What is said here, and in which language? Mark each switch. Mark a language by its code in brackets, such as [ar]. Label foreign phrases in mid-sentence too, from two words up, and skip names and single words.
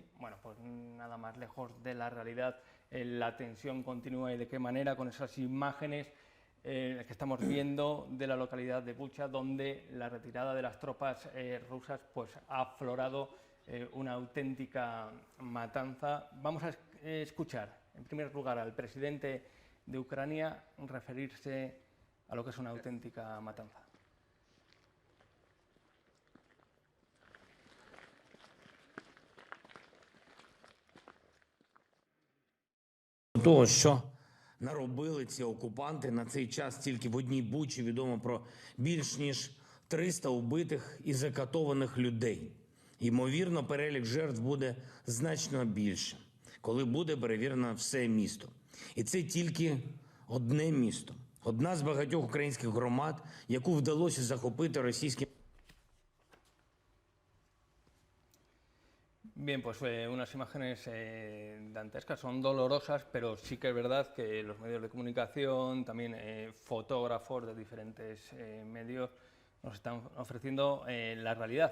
[es] Bueno, pues nada más lejos de la realidad. La tensión continúa y de qué manera, con esas imágenes que estamos viendo de la localidad de Bucha, donde la retirada de las tropas rusas pues ha aflorado una auténtica matanza. Vamos a escuchar en primer lugar al presidente de Ucrania referirse a lo que es una auténtica matanza. [uk] Того, що наробили ці окупанти на цей час, тільки в одній Бучі відомо про більш ніж 300 убитих і закатованих людей. Ймовірно, перелік жертв буде значно більше, коли буде перевірено все місто. І це тільки одне місто, одна з багатьох українських громад, яку вдалося захопити російським. [es] Bien, pues unas imágenes dantescas, son dolorosas, pero sí que es verdad que los medios de comunicación, también fotógrafos de diferentes medios, nos están ofreciendo la realidad.